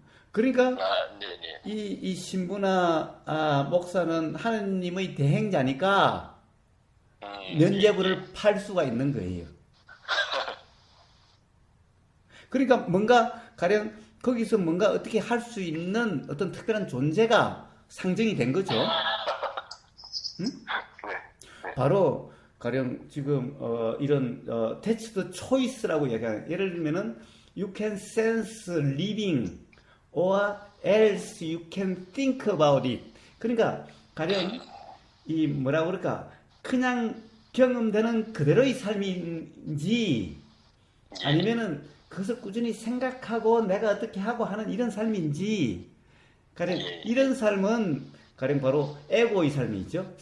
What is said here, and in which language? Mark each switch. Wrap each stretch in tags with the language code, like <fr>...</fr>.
<ko>그러니까 이 신부나 목사는 하나님의 대행자니까 면제부를 팔 수가 있는 거예요. 그러니까 뭔가 가령 거기서 뭔가 어떻게 할 수 있는 어떤 특별한 존재가 상정이 된 거죠. 바로 가령 지금 이런</ko> <en>touch the choice라고</en> <ko>얘기하는, 예를 들면은</ko> <en>you can sense living or else you can think about it.</en> <ko>그러니까 가령 이 뭐라 그럴까, 그냥 경험되는 그대로의 삶인지 아니면은 그것을 꾸준히 생각하고 내가 어떻게 하고 하는 이런 삶인지, 가령 이런 삶은 가령 바로 에고의 삶이죠.</ko>